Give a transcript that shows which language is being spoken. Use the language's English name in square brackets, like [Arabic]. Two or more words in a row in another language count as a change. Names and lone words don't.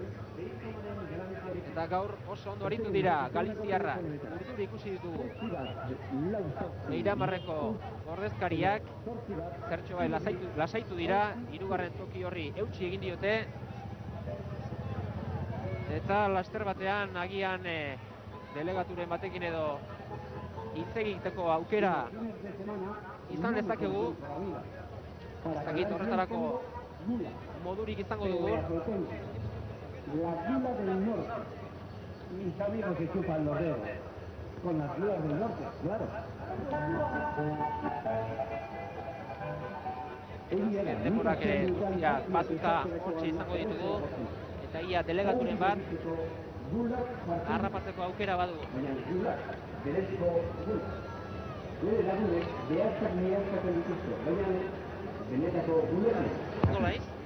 [Basque] Eta gaur oso ondo aritu dira Galiziarrak, urduri ikusi ditugu Meiramarreko ordezkariak, zertxo bai lasaitu dira, hirugarren toki horri eutsi egin diote. Eta laster batean agian delegaturen batekin edo hitz egiteko aukera izan dezakegu. Ez dakit horretarako modurik izango dugu. [Spanish] La Gila del Norte. Mis amigos que chupan los dedos. Con las Gilas del Norte, claro. [Basque] Denborak ere guztiak batuta hortxe izango ditugu. Eta ia delegaturen bat harrapatzeko aukera badu. Nolaiz?